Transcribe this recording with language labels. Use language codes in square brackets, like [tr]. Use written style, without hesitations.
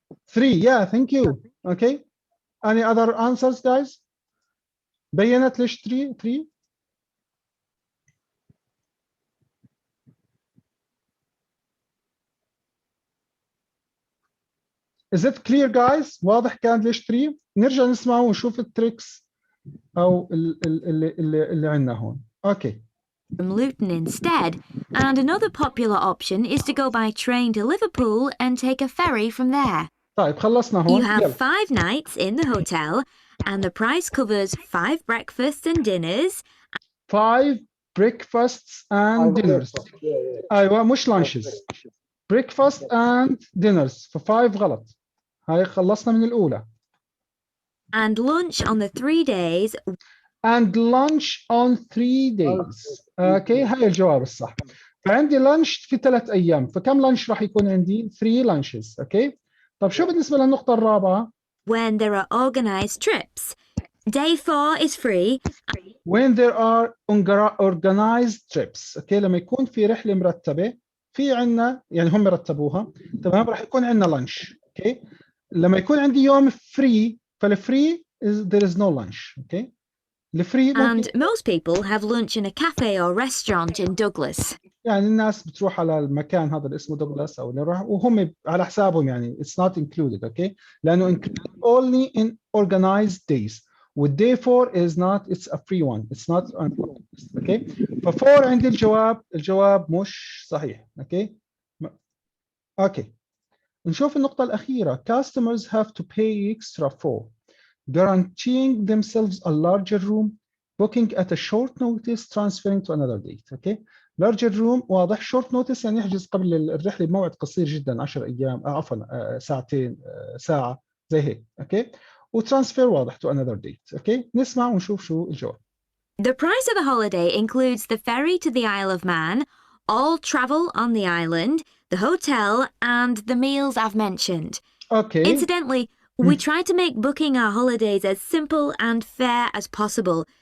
[en] 3, yeah, thank you. Okay, any other answers, guys? [ar] بينت ليش 3؟ [en] Is it clear, guys? [ar] واضح كان ليش 3؟ نرجع نسمع ونشوف التريكس أو اللي عندنا هون. [en] Okay. From Luton instead, and another popular option is to go by train to Liverpool and take a ferry from there. [ar] طيب خلصنا هون. [en] You have 5 nights in the hotel, and the price covers 5 breakfasts and dinners. 5 breakfasts and dinners. [ar] أيوة مش lunches. [en] Breakfast and dinners. [ar] ف5 غلط. هاي خلصنا من الأولى. [en] And lunch on the 3 days. And lunch on 3 days. [ar] اوكي هاي الجواب الصح. فعندي lunch في 3 أيام، فكم lunch راح يكون عندي؟ 3 lunches. اوكي. طب شو بالنسبة للنقطة الرابعة؟ [en] When there are organised trips. Day 4 is free. When there are organized trips. [ar] اوكي لما يكون في رحلة مرتبة، في عنا يعني هم رتبوها، تمام؟ راح يكون عندنا lunch. اوكي. لما يكون عندي يوم فري، فالفري [en] there is no lunch. [ar] اوكي. الفري [en] And most people have lunch in a cafe or restaurant in Douglas. [ar] يعني الناس بتروح على المكان هذا اللي اسمه دوغلاس او نروح وهم على حسابهم، يعني [en] it's not included. [ar] اوكي. لانه [en] included only in organized days. والday 4 is not, it's a free one, it's not on list. [ar] Okay, ف4 عندي الجواب مش صحيح. Okay. Okay. نشوف النقطة الأخيرة. [en] Customers have to pay extra for guaranteeing themselves a larger room, booking at a short notice, transferring to another date. Okay. larger room [ar] واضح. [en] short notice [ar] يعني يحجز قبل الرحلة بموعد قصير جدا 10 أيام عفوا ساعتين ساعة زي هيك. [en] Okay. [ar] وترانسفير واضح [en] to another date. [ar] Okay. نسمع ونشوف شو الجواب. [en] The price of the holiday includes the ferry to the Isle of Man, all travel on the island, the hotel, and the meals I've mentioned. Okay. Incidentally, we try to make booking our holidays as simple and fair as possible.